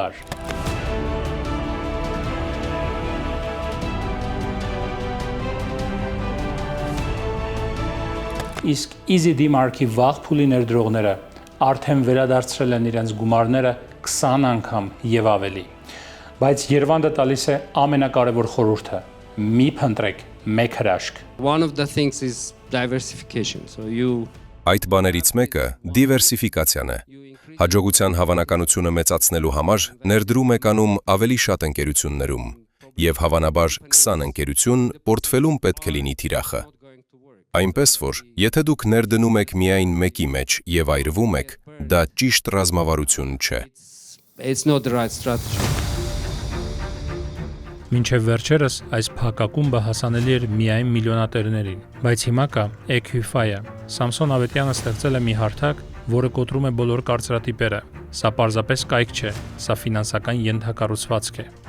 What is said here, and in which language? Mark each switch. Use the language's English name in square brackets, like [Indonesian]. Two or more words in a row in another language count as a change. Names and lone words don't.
[Armenian] Իսկ EasyD Mark-ի վաղ փուլի ներդրողները արդեն վերադարձրել են իրենց գումարները 20 անգամ եւ ավելի։ Բայց Երվանդը տալիս է ամենակարևոր խորհուրդը՝ մի փնտրեք մեկ հրաշք։ [English] One of the things is diversification. So [Armenian] Այդ բաներից մեկը դիվերսիֆիկացիան է։ Հաջողության հավանականությունը մեծացնելու համար ներդրում եք անում ավելի շատ ընկերություններում, եւ հավանաբար 20 ընկերություն պորտֆելում պետք է լինի թիրախը։ Այնպես որ, եթե դուք ներդնում եք միայն մեկի մեջ եւ այրվում եք, դա ճիշտ ռազմավարություն չէ։ [English] It's not the right strategy. [Armenian] Մինչև վերջերս այս փակակումբը հասանելի էր միայն միլիոնատերներին, բայց հիմա կա Equify-ը։ Սամսոն Ավետյանը ստեղծել է մի հարթակ, որը կոտրում է բոլոր կարծրատիպերը։ Սա պարզապես կայք չէ, սա ֆինանսական ենթակառուցվածք է։